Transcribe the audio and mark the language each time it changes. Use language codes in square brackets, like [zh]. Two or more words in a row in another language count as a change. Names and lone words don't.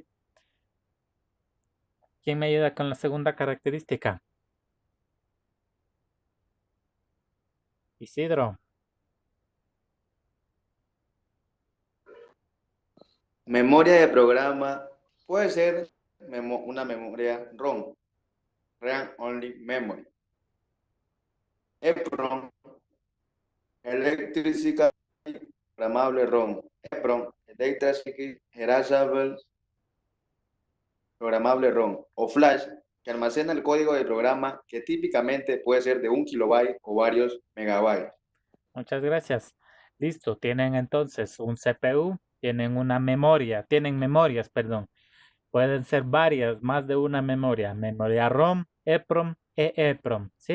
[es] ¿Quién me ayuda con la segunda característica? Isidro. Memoria de programa puede ser una memoria ROM, [en] RAM Only Memory. EPROM, Electrically Programmable ROM. EPROM, Electrically Erasable Programmable ROM. [es] O Flash, que almacena el código del programa, que típicamente puede ser de 1 kilobyte o varios megabytes. Muchas gracias. Listo, tienen entonces un CPU, tienen memorias, perdón. Pueden ser varias, más de una memoria ROM, EPROM e EPROM, ¿sí?